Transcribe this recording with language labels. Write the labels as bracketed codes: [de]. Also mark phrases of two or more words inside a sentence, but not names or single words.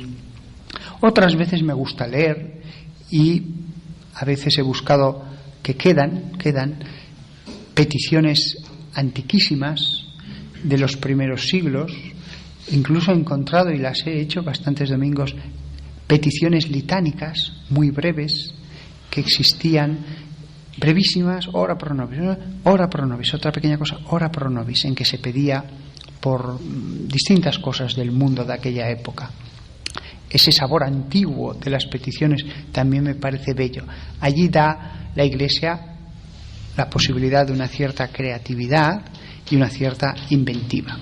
[es] Otras veces me gusta leer, y a veces he buscado que quedan peticiones antiquísimas de los primeros siglos. Incluso he encontrado, y las he hecho bastantes domingos, peticiones litánicas muy breves que existían, [la] brevísimas, ora pro nobis, [es] otra pequeña cosa, [la] ora pro nobis, [es] en que se pedía por distintas cosas del mundo de aquella época. Ese sabor antiguo de las peticiones también me parece bello. Allí da la Iglesia la posibilidad de una cierta creatividad y una cierta inventiva.